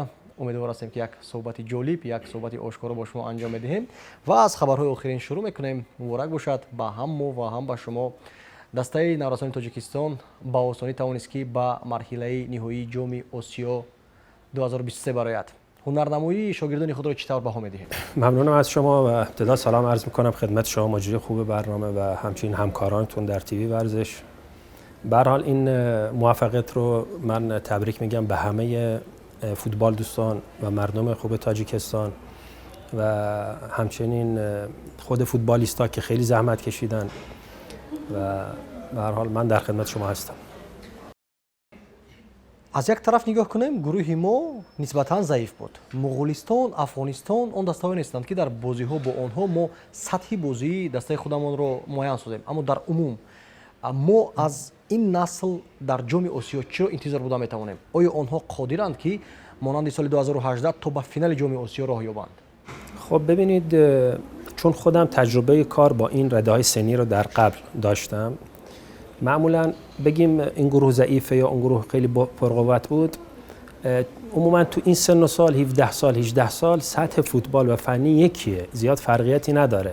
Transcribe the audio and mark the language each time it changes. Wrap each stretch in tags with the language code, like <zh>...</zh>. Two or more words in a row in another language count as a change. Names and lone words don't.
<tg>умедвор ҳастем ки як суҳбати ҷолиб, як суҳбати ошкоро бо шумо анҷом медиҳем ва аз хабарҳои охирин шурӯъ мекунем. муборак бошад ба ҳам мо ва ҳам ба шумо. дастаи наврасони Тоҷикистон ба осонӣ тавонист ки ба марҳилаи ниҳоии ҷоми Осиё 2023 барояд. ҳунарнамоии шогирдони худро чӣ тавр баҳо медиҳед؟</tg> <fa>ممنونم از شما و ابتدا سلام عرض میکنم خدمت شما مجری خوب برنامه و همچنین همکارانتون در تیوی ورزش. به هر حال این موفقیت رو من تبریک میگم به همه فوتبال دوستان و مردم خوب تاجیکستان و همچنین خود فوتبالیستا که خیلی زحمت کشیدن و به هر حال من در خدمت شما هستم.</fa> <tg>аз як тараф нигоҳ кунем, гурӯҳи мо нисбатан заиф буд. муғулистон, афғонистон он дастаҳое нестанд ки дар бозиҳо бо онҳо мо сатҳи бозии дастаи худамонро муайян созем. аммо дар умум мо аз ин насл дар ҷоми Осиё чиро интизор буда метавонем? оё онҳо қодиранд ки монанди соли 2018 то ба финали ҷоми Осиё роҳ ёбанд؟</tg> <fa>خب ببینید، چون خودم تجربه کار با این رده‌های سنی رو در قبل داشتم، معمولا بگیم این گروه ضعیفه یا اون گروه خیلی پرقوت بود، عموما تو این سن و سال 17 سال 18 سال سطح فوتبال و فنی یکیه، زیاد فرقیتی نداره.</fa>